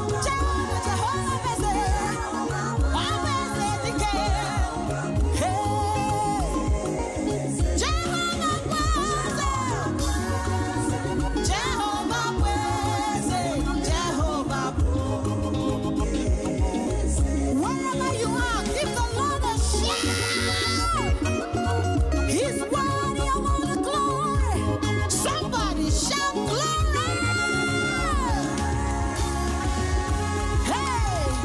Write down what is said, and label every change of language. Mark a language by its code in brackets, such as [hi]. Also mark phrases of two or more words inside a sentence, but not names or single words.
[ig] Jehova, Jehova bụ eze. Ọ bụ eze dike. Hey! Jehova bụ eze. Jehova bụ eze. Jehova bụ. [en] Wherever you are, give the Lord a shout. He's worthy of all the glory. Somebody shout glory. Hey!